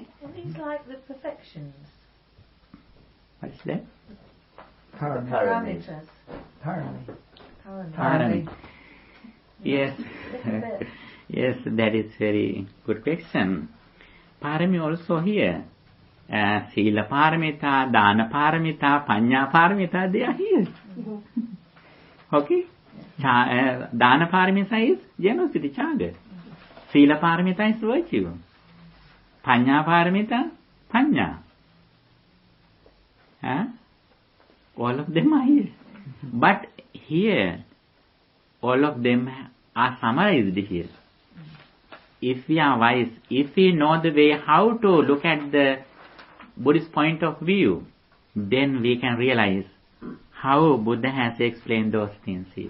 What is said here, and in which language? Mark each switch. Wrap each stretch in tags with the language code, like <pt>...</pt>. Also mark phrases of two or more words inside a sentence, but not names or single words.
<en>Are these like the perfections? What is that? Parameters. Parami. Yes. Yes, that is very good question. Parami also here.</en> <pi>Sila paramita, dana paramita, panya paramita,</pi> <en>they are here. Okay?</en> <pi>Dana paramita</pi> <en>is generosity, chaga.</en> <pi>Sila paramita</pi> <en>is virtue.</en> <pi>Panya paramita, panya.</pi> <en>All of them are here. But here, all of them are summarized here. If we are wise, if we know the way how to look at the Buddhist point of view, then we can realize how Buddha has explained those things here.</en>